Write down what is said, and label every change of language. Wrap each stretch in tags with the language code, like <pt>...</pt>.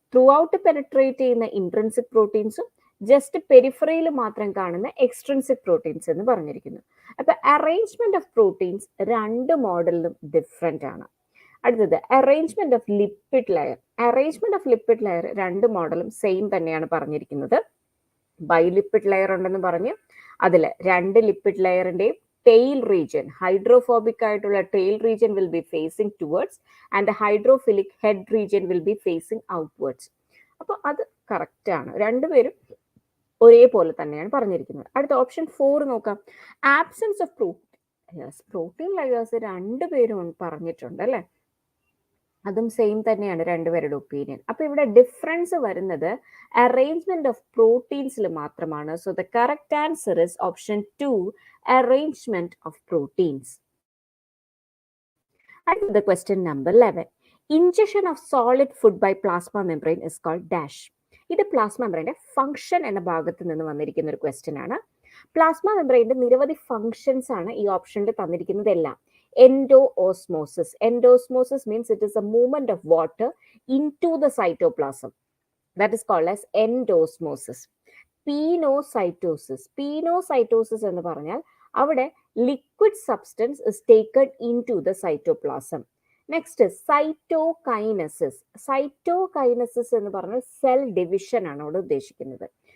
<ml>Through out penetrate ചെയ്യുന്ന intrinsic പ്രോട്ടീൻസും just പെരിഫറിയിൽ മാത്രം കാണുന്ന എക്സ്ട്രിൻസിക് പ്രോട്ടീൻസ് എന്ന് പറഞ്ഞിരിക്കുന്നു. അപ്പൊ അറേഞ്ച്മെന്റ് ഓഫ് പ്രോട്ടീൻസ് രണ്ട് മോഡലിലും ഡിഫറെന്റ് ആണ്. അടുത്തത് arrangement of lipid layer. Arrangement of lipid layer രണ്ട് മോഡലും സെയിം തന്നെയാണ് പറഞ്ഞിരിക്കുന്നത്. ബൈലിപ്പിഡ് ലെയർ ഉണ്ടെന്ന് പറഞ്ഞു, അതിൽ 2 ലിപ്പിഡ് ലെയറിന്റെയും</ml> <en>tail region, hydrophobic ആയിട്ടുള്ള tail region will be facing towards and the hydrophilic head region will be facing outwards.</en> <ml>അപ്പോൾ അത് കറക്റ്റ് ആണ്, രണ്ടുപേരും ഒരേപോലെ തന്നെയാണ് പറഞ്ഞിരിക്കുന്നത്. അടുത്ത ഓപ്ഷൻ 4 നോക്കാം. ആബ്സെൻസ് ഓഫ് പ്രോട്ടീൻ ലെയേഴ്സ് രണ്ടുപേരും പറഞ്ഞിട്ടുണ്ട് അല്ലെ, അതും സെയിം തന്നെയാണ് രണ്ടുപേരുടെ ഒപ്പീനിയൻ. അപ്പൊ ഇവിടെ ഡിഫറൻസ് വരുന്നത് അറേഞ്ച്മെന്റ് ഓഫ് പ്രോട്ടീൻസിൽ മാത്രമാണ്.</ml> <en>So the correct answer is option 2, arrangement of proteins.</en> <ml>അടുത്തത്</ml> <en>Question number 11. Injection of solid food by plasma membrane is called dash.</en> <ml>ഇത് പ്ലാസ്മ മെംബ്രെയിന്റെ ഫംഗ്ഷൻ എന്ന ഭാഗത്ത് നിന്ന് വന്നിരിക്കുന്ന ഒരു ക്വസ്റ്റ്യൻ ആണ്. പ്ലാസ്മ മെംബ്രെയിന്റെ നിരവധി ഫംഗ്ഷൻസ് ആണ് ഈ ഓപ്ഷനിൽ തന്നിരിക്കുന്നതെല്ലാം.</ml> <en>Endosmosis. Endosmosis means it is a movement of water into the cytoplasm. That is called as endosmosis. Penocytosis. Penocytosis</en> <ml>എന്ന് പറഞ്ഞാൽ അവിടെ</ml> <en>liquid substance is taken into the cytoplasm. Next is cytokinesis.</en> <ml>Cytokinesis എന്ന് പറഞ്ഞാൽ cell division ആണ് അവിടെ ഉദ്ദേശിക്കുന്നത്.</ml>